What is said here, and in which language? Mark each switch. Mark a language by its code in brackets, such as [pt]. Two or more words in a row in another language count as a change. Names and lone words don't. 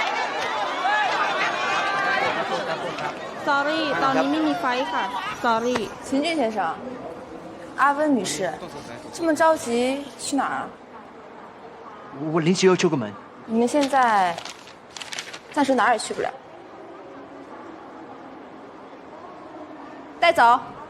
[th] Sorry， ตอนนี้ไม่มีไฟค่ะ Sorry， [zh] 秦俊先生，阿温女士，这么着急去哪儿啊？我临时要出个门。你们现在暂时哪儿也去不了。带走。